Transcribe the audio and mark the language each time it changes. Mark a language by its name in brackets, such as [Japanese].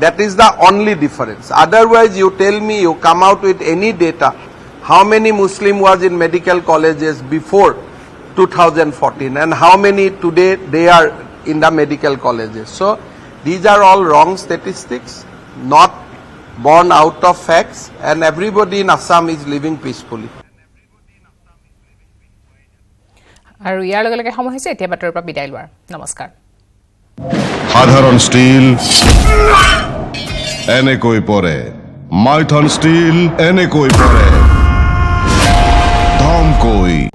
[English] That is the only difference. Otherwise, you tell me, you come out with any data, how many Muslim was in medical colleges before 2014 and how many today they are in the medical colleges. So these are all wrong statistics, not born out of facts, and everybody in Assam is living peacefully. [Assamese] আৰু ইয়াৰ লগে লগে সময় হৈছে এতিয়া বাতৰিৰ পৰা বিদায় লোৱাৰ নমস্কাৰ সাধারণ স্টিল এনেকৈ পরে মাইথন স্টিল এনেকৈ পরে ধমকৈ